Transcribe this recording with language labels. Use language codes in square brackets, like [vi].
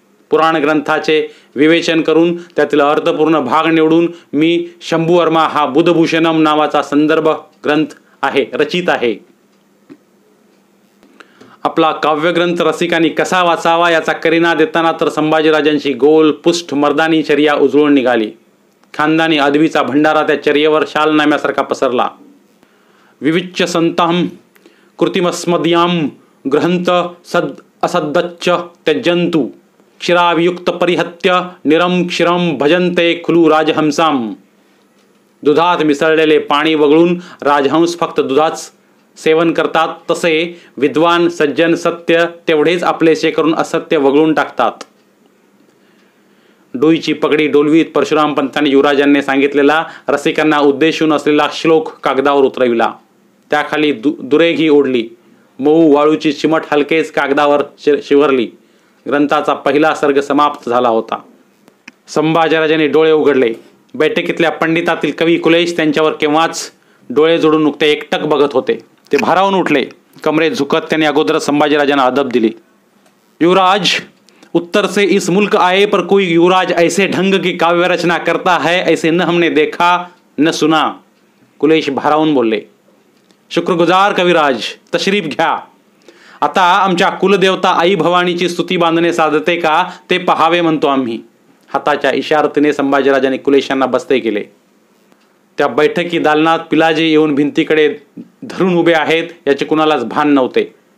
[mr] पुराण ग्रंथाचे विवेचन करून त्यातील अर्थपूर्ण भाग निवडून मी शंभूवर्मा हा बुधभूषणम नावाचा संदर्भ ग्रंथ आहे रचित आहे. आपला काव्यग्रंथ रसिकांनी कसा वाचावा याचा करिना देताना तर संभाजीराजांची गोल पुष्ट मर्दानी चर्या उजळून निघाली. खानदानी अदबीचा भंडारा त्या चर्येवर शालनाम्यासारखा पसरला. [sa] विविच्च संतम कृत्रिमस्मदियाम ग्रहंत सद असद्दच्च त्यजंतु क्षीराभियुक्त परिहत्य निरम क्षीरम भजन्ते खुलू राजहंसाम. [mr] दुधात मिसळलेले पाणी वगळून राजहंस फक्त दुधाच सेवन करतात तसे विद्वान सज्जन सत्य तेवढेच आपले शे करून असत्य वगळून टाकतात. डोईची पगडी डोलवीत परशुराम पंतांनी युवराजांनी सांगितलेला रसिकांना उद्देशून असलेला श्लोक कागदावर उतरविला. त्याखाली दुरेघी ओढली. मऊ वाळूची चिमट हलकेच कागदावर शिवरली. ग्रंथाचा पहिला सर्ग समाप्त झाला होता. संभाजीराजाने डोळे उघडले. बैठकीतल्या पंडितातील कवी कुलेश त्यांच्यावर केव्हाच डोळे जोडून नुकते एकटक बघत होते. ते भारावून उठले. कमरे झुकत त्यांनी अगोदर संभाजीराजांना अदब दिली. [hi] युवराज, उत्तर से इस मुल्क आए पर कोई युवराज ऐसे ढंग की काव्य रचना करता है ऐसे न हमने देखा न सुना. [mr] कुलेश भारावून बोलले. शुक्रगुजार कविराज, तशरीफ घ्या. आता आमच्या कुलदेवता आई भवानीची स्तुती बांधणे साधते का ते पहावे म्हणतो आम्ही. हाताच्या इशारतीने संभाजीराजाने कुलेशांना बसते केले. त्या बैठकी दालनात पिलाजी येऊन भिंतीकडे धरून उभे आहेत याचे कुणालाच भान नव्हते.